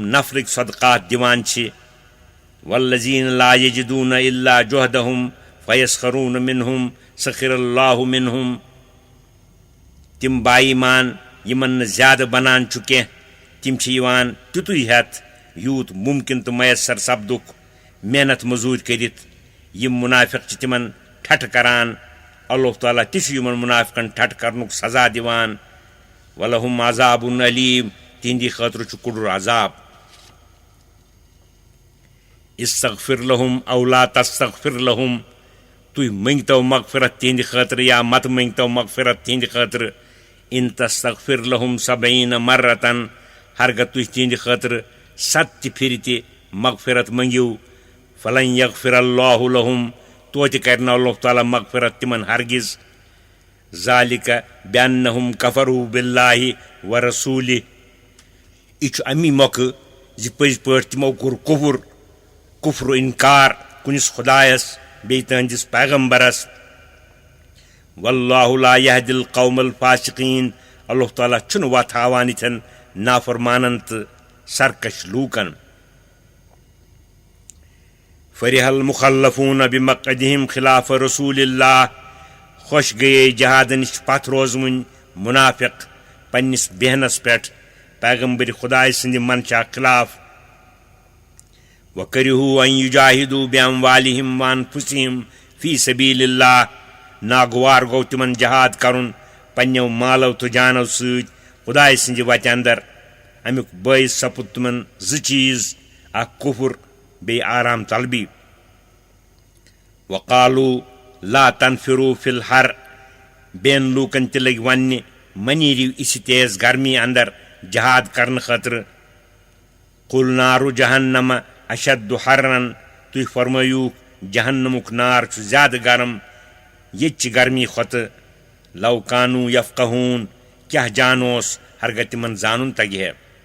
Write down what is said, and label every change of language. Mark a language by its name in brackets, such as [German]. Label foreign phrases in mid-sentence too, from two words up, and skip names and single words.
[Kashmiri] نفرٕکۍ صدقات دِوان چھِ [Arabic] والذین لا یجدون الا جہدہم فیسخرون منہم سخر اللہ منہم [Kashmiri] تِم باایٖمان یِمن نہٕ زیادٕ بنان چھُ کینٛہہ تِم چھِ یِوان تیُتُے ہٮ۪تھ یوٗت مُمکِن تہٕ میسر سپدُکھ محنت مٔزوٗرۍ کٔرِتھ یِم مُنافِق چھِ تِمن ٹھٹھٕ کران اللہ تعالیٰ تہِ چھُ یِمن مُنافِقن ٹھٹھٕ کرنُک سزا دِوان [Arabic] ولہم عذاب علیم [Kashmiri] تِہنٛدِ خٲطرٕ چھُ کُڑُر عذاب [Arabic] استغفر لہم او لا تستغفر لہم [Kashmiri] تُہۍ منٛگتو مغفرت تِہنٛدِ خٲطرٕ یا متہٕ منٛگتو مغفرت تِہنٛدِ خٲطرٕ [Arabic] ان تستغفر [Kashmiri] لہم 70 مرتن ہرگاہ تُہۍ تِہنٛدِ خٲطرٕ 7 پھِرِ تہِ مغفرت منٛگِو [Arabic] فلن یغفر اللہ [Kashmiri] لہم توتہِ کرِ نہٕ اللہ تعالیٰ مغفرت تِمن ہرگز [Arabic] ذالِکَ بِأَنَّهُمْ كَفَرُوا بِاللَّهِ وَرَسُولِهِ [Kashmiri] یہِ چھُ امی مۄکھٕ زِ پٔزۍ پٲٹھۍ تِمو کوٚر کُفر اِنکار کُنِس خۄدایس بیٚیہِ تٕہنٛدِس پیغمبرس [Arabic] واللہ لا یہدی القوم الفاسقین [Kashmiri] اللہ تعالیٰ چھُنہٕ وتھ ہاوان یِتھٮ۪ن نافرمانن تہٕ سرکش لوٗکن [Arabic] فرح المخلفون بمقعدہم خلاف رسول اللہ [Kashmiri] خۄش گٔیے جہادٕ نِش پتھ روزوٕنۍ مُنافِق پننِس بیہنس پٮ۪ٹھ پیغمبر خۄداے سٕنٛدِ منشا خلاف [Arabic] وکرہوٗ ان یجاہدوٗ باموالہم وانفسہم فی سبیل اللہ [Kashmiri] ناگوار گوٚو تِمن جہاد کرُن پننیو مالو تہٕ جانو سۭتۍ خۄداے سٕنٛدِ وتہِ اندر امیُک بٲعث سپُد تِمن 2 چیٖز اکھ کُفر بیٚیہِ آرام طلبی [Arabic] وقالوٗ لا تنفروا فی الحر [Kashmiri] بیٚین لوٗکن تہِ لٔگۍ وننہِ مہ نیٖرِو یِژھِ تیز گرمی اندر جہاد کرنہٕ خٲطرٕ [Arabic] قُل نارُ جہنم اشد حرن [Kashmiri] تُہۍ فرمٲیوٗکھ جہنمُک نار چھُ زیادٕ گرم ییٚتچہِ گرمی کھۄتہٕ [Arabic] لو کانوٗ یفقہوٗن [Kashmiri] کیٛاہ جان اوس ہرگاہ تِمن زانُن تگہِ ہے